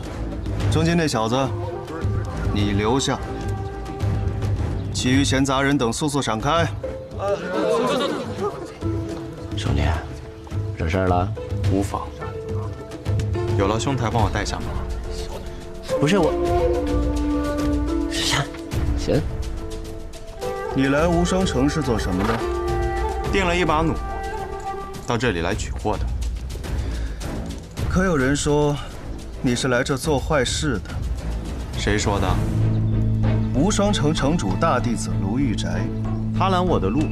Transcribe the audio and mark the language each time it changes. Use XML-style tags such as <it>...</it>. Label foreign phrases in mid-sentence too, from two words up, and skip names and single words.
<zh>中間那小子，你留下，其餘閒雜人等速速閃開。兄弟，惹事了？無妨。有勞兄台幫我帶下嗎？不是我。行。你來無雙城是做什麼的？訂了一把弩，到這裡來取貨的。可有人說你是來這做壞事的？誰說的？無雙城城主大弟子盧玉宅，他攔我的路。</zh>